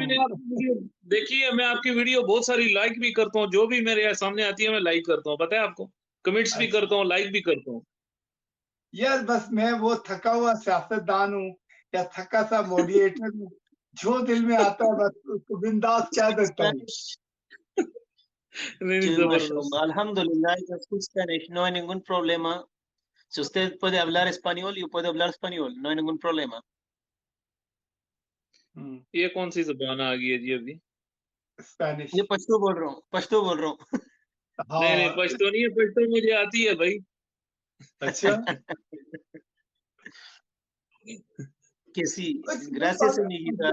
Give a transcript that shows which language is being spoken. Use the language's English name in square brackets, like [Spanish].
[Hindi] मैंने आपकी वीडियो देखी है, मैं आपकी वीडियो बहुत सारी लाइक भी करता हूँ, जो भी मेरे सामने आती है मैं लाइक करता हूँ, पता है आपको, कमेंट्स भी अच्छा करता हूँ, लाइक भी करता हूँ। यार, बस मैं वो थका हुआ सियासतदान हूँ या थका सा मॉडरेटर हूँ, जो दिल में आता है बस उसको बिंदास कह देता हूँ। [English] Spanish. [Hindi] नहीं नहीं, [Spanish] Sí, [Hindi] जबरदस्त। [Arabic] mashallah. [Spanish] Alhamdulillah, yo soy Spanish, no hay ningún problema. Si usted puede hablar español, yo puedo hablar español, no hay ningún problema. [Hindi] ये कौन सी जुबान आ गई है जी अभी? स्पेनिश। ये पश्तो बोल रहा हूँ, पश्तो बोल रहा हूँ। नहीं नहीं, हाँ पश्तो नहीं है, पश्तो मुझे आती है भाई। अच्छा। [Spanish] Que sí, [Hindi] अच्छा, [Spanish] gracias amiguita,